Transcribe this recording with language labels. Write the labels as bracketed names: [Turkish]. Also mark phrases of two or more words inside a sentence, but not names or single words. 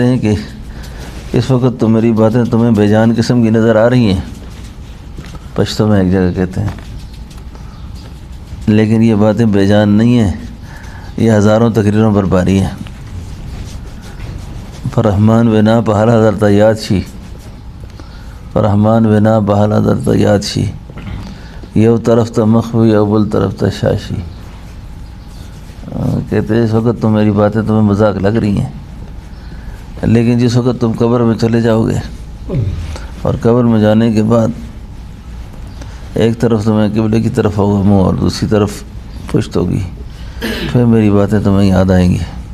[Urdu] ہیں کہ اس وقت تو میری باتیں تمہیں بے جان قسم کی نظر آ رہی ہیں، پشتو میں ایک جگہ کہتے ہیں، لیکن یہ باتیں بے جان نہیں ہیں، یہ ہزاروں تقریروں پر باری ہیں۔ [Pashto] فرحمان بنا بحال حضرت یاد شي، فرحمان بنا بحال حضرت یاد شي، یو طرف ته مخ وي او بل طرف ته شاشي. [Urdu] کہتے ہیں اس وقت تو میری باتیں تمہیں مذاق لگ رہی ہیں، لیکن جس وقت تم قبر میں چلے جاؤ گے اور قبر میں جانے کے بعد ایک طرف تمہیں قبلے کی طرف ہوگا منہ اور دوسری طرف پشت ہوگی، پھر میری باتیں تمہیں یاد آئیں گی.